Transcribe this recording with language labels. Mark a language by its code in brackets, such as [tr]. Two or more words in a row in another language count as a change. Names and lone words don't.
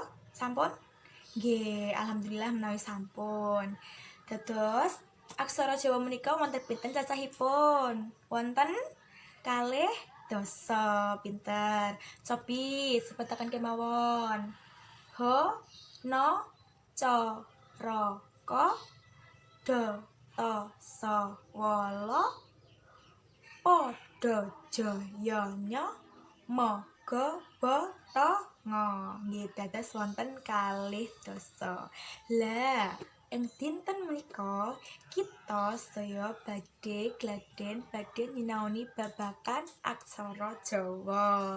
[jv] Sampun? Nggih, alhamdulillah menawi sampun. Dados aksara Jawa menika wonten pinten cacahipun? Wonten kalih dasa. Pinter. Cobi sebutaken kemawon. Ho, no, co, ro, ko, do, to, so, wolo, podo, jaya, nyo, mo, go, bo, to, ngo. Nggih, dados wonten kalih dasa. Lah, ing dinten menika kita sedaya badhe gladen badhe nyinaoni babagan aksara Jawa.